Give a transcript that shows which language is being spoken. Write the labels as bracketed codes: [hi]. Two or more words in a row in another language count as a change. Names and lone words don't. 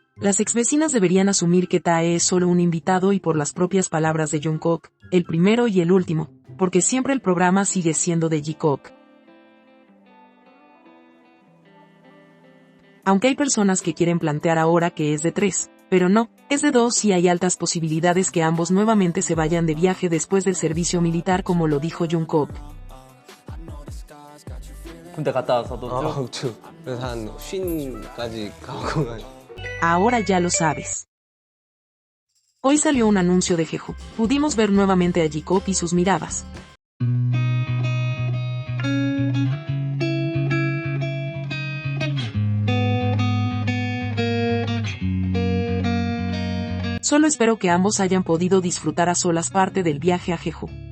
[es] Las exvecinas deberían asumir que Tae es solo un invitado y por las propias palabras de Jungkook, el primero y el último, porque siempre el programa sigue siendo de Jikook. Aunque hay personas que quieren plantear ahora que es de 3, pero no, es de 2 y hay altas posibilidades que ambos nuevamente se vayan de viaje después del servicio militar como lo dijo Jungkook. [ko] 군대 갔다 와서도 쭉? 쭉. 그래서 한 50까지 가고 [es] Ahora ya lo sabes. Hoy salió un anuncio de Jeju. Pudimos ver nuevamente a Jikook y sus miradas. Solo espero que ambos hayan podido disfrutar a solas parte del viaje a Jeju.